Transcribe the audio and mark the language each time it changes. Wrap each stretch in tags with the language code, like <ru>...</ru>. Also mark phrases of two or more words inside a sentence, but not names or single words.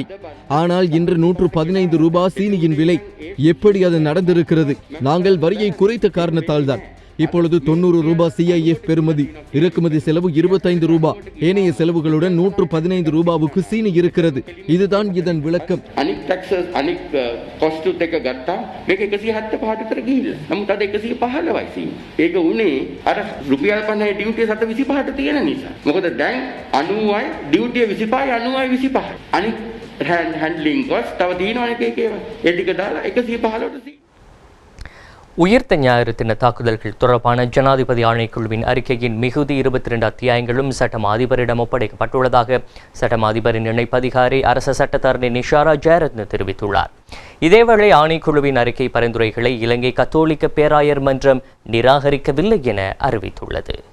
<ta>ஆனால் இன்று 115 ரூபாய் சீனியின் விலை. எப்படி அது நடந்திருக்கிறது? நாங்கள் வரியை குறைத்த காரணத்தால் தான். இப்பொழுது 90 ரூபாய் CIF பெறுமதி, இறக்குமதி செலவு 25 ரூபாய், ஏனைய செலவுகளுடன் 115 ரூபாவுக்கு சீனி இருக்கிறது. இதுதான் இதன் விளக்கம்.</ta> <si>අනික් ටැක්සස් අනික් කොස්ටුත් එක ගත්තාම මේක 175ට විතර ගිහිල්ලා. නමුත් අද 115යි සීනි. ඒක උනේ අර රුපියල් 50 ඩියුටිය 125ට තියෙන නිසා. මොකද දැන් 90යි ඩියුටිය 25යි 90යි 25යි. අනික්</si> <en>handling cost</en> <si>තව තියෙනවනේ ඒකේවා. ඒ ටික දාලා 115ට</si> <ta>உயிர்த்த ஞாயிறு தின தாக்குதல்கள் தொடர்பான ஜனாதிபதி ஆணைக்குழுவின் அறிக்கையின் மிகுதி 22 அத்தியாயங்களும் சட்டம் அதிபரிடம் ஒப்படைக்கப்பட்டுள்ளதாக சட்டம் அதிபரின் இணைப்பதிகாரி அரச சட்டத்தரணி நிஷாரா ஜெயரத்ன தெரிவித்துள்ளார். இதேவேளை ஆணைக்குழுவின் அறிக்கை பரிந்துரைகளை இலங்கை கத்தோலிக்க பேராயர் மன்றம் நிராகரிக்கவில்லை என அறிவித்துள்ளது.</ta>